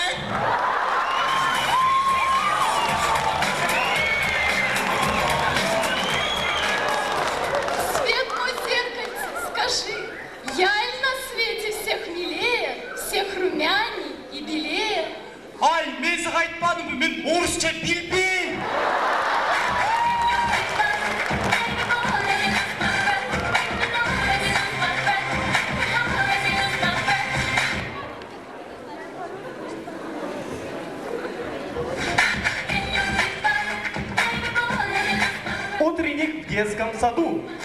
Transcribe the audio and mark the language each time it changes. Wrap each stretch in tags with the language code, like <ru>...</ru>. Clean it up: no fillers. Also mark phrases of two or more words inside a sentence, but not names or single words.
<ru>Свет мой зеркальце, скажи, я ли на свете всех милее, всех румяней и белее?</ru> <gag>Ay, ben size aytmadım mı? Ben Oğuzca bilmem.</gag> <ru>Утренник в детском саду.</ru>